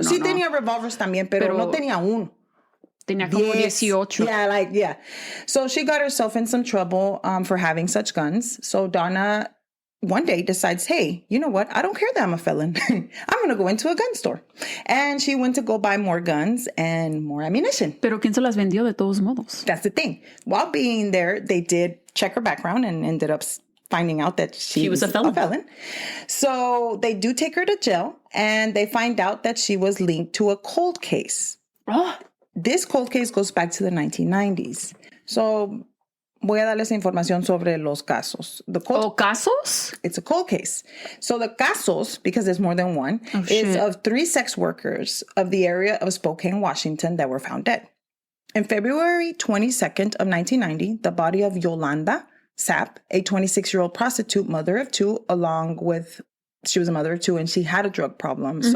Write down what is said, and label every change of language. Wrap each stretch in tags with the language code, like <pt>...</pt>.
<es>Sí tenía revolvers también, pero no tenía uno. Tenía como 18.</es> <en>Yeah. So she got herself in some trouble for having such guns. So Donna one day decides, hey, you know what? I don't care that I'm a felon. I'm going to go into a gun store. And she went to go buy more guns and more ammunition.</en> <es>Pero ¿quién se las vendió de todos modos?</es> <en>That's the thing. While being there, they did check her background and ended up finding out that she was a felon. So they do take her to jail and they find out that she was linked to a cold case. Oh. This cold case goes back to the 1990s.</en> <es>So voy a darles información sobre los casos. Casos?</es> <en>It's a cold case. So the casos, because there's more than one, is of 3 sex workers of the area of Spokane, Washington, that were found dead. On February 22nd of 1990, the body of Yolanda Sapp, a 26-year-old prostitute, mother of 2, she was a mother of 2 and she had a drug problem.</en>